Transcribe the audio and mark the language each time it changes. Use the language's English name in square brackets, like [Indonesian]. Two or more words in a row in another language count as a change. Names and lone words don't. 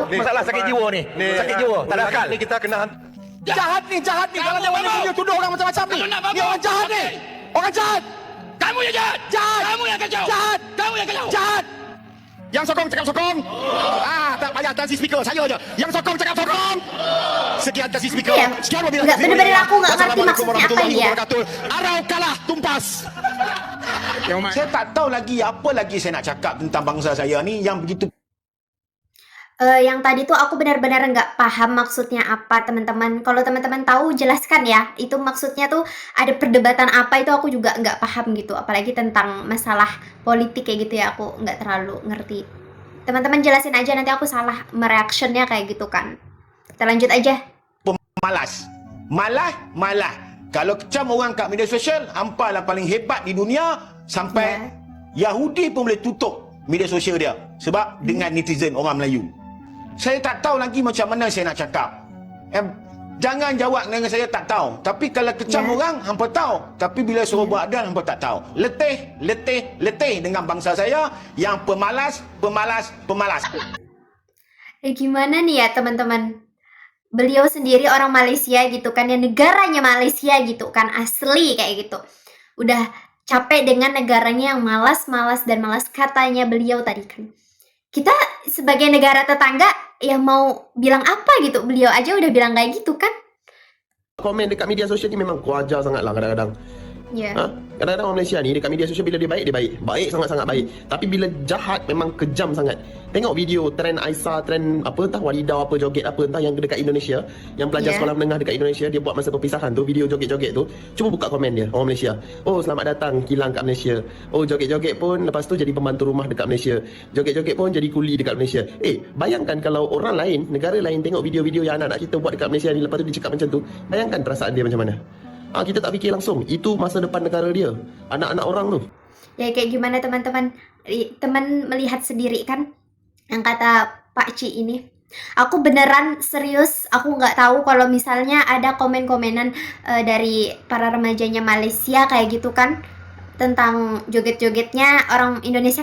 [Malay] Masalah sakit jiwa ni. Sakit jiwa, tak ada akal. Ni kita kena jahat ni. Kalau dia boleh tuduh orang macam-macam ni. Ni orang jahat ni. Orang jahat. Kamu yang jahat. Kamu yang kacau. Jahat. Yang sokong cakap sokong. Tak payah tasi speaker, saya je. Yang sokong cakap sokong. Sekian tasi speaker. Sekian wabillahi. [Indonesian] Enggak benar-benar aku enggak ngerti maksudnya apa ini ya. [Malay] Arau kalah tumpas. Saya tak tahu lagi apa lagi saya nak cakap tentang bangsa saya ni yang begitu. [Indonesian] Yang tadi tuh aku benar-benar nggak paham maksudnya apa, teman-teman. Kalau teman-teman tahu jelaskan ya, itu maksudnya tuh ada perdebatan apa itu aku juga nggak paham gitu, apalagi tentang masalah politik kayak gitu ya, aku nggak terlalu ngerti. Teman-teman jelasin aja, nanti aku salah mereactionnya kayak gitu kan. Kita lanjut aja. Malas. Malah. [Malay] Kalau kecam orang kat media sosial, hampa lah paling hebat di dunia sampai Yahudi pun boleh tutup media sosial dia sebab dengan netizen orang Melayu. Saya tak tahu lagi macam mana saya nak cakap. Jangan jawab dengan saya tak tahu. Tapi kalau kecam orang, hampa tahu. Tapi bila suruh buat adal, hampa tak tahu. Letih dengan bangsa saya yang pemalas. [Indonesian] Gimana nih ya teman-teman? Beliau sendiri orang Malaysia gitu kan, ya negaranya Malaysia gitu kan, asli kayak gitu. Udah capek dengan negaranya yang malas dan malas, katanya beliau tadi kan. Kita sebagai negara tetangga ya mau bilang apa gitu, beliau aja udah bilang kayak gitu kan. [Malay] Komen dekat media sosial ni memang kuajar sangat lah kadang-kadang. Kadang-kadang orang Malaysia ni dekat media sosial bila dia baik sangat-sangat baik. Tapi bila jahat memang kejam sangat. Tengok video trend Aisyah, trend apa entah Walidah apa joget apa entah yang dekat Indonesia, yang pelajar sekolah menengah dekat Indonesia, dia buat masa perpisahan tu video joget-joget tu. Cuba buka komen dia orang Malaysia. Oh, selamat datang kilang kat Malaysia. Oh, joget-joget pun lepas tu jadi pembantu rumah dekat Malaysia. Joget-joget pun jadi kuli dekat Malaysia. Bayangkan kalau orang lain, negara lain tengok video-video yang anak-anak kita buat dekat Malaysia ni, lepas tu dia cakap macam tu. Bayangkan perasaan dia macam mana. Kita tak fikir langsung. Itu masa depan negara dia. Anak-anak orang tu. [Indonesian] Ya kayak gimana teman-teman? Teman melihat sendiri kan yang kata Pak Ci ini. Aku beneran serius, aku nggak tahu kalau misalnya ada komen-komenan dari para remajanya Malaysia kayak gitu kan, tentang joget-jogetnya orang Indonesia.